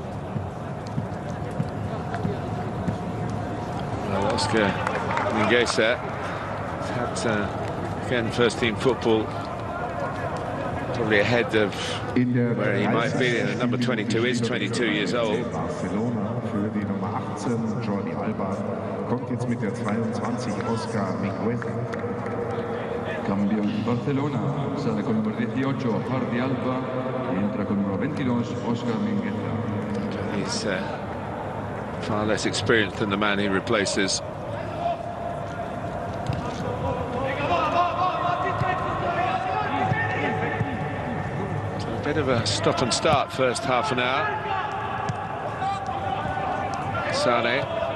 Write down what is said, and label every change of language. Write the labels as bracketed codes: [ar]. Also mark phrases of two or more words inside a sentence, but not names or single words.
[en] Well, Oscar Mingueza has had, again, first-team football, probably ahead of where he might be. And number 22 is 22 years old. [de] Barcelona für die Nummer 18, Jordi Alba, kommt jetzt mit der 22, Oscar Mingueza. [it] Cambio in Barcelona, sale con il numero 18 Jordi Alba e entra con il numero 22 Oscar Mingueza. [en] He's far less experienced than the man he replaces. So a bit of a stop and start first half an hour. Sane.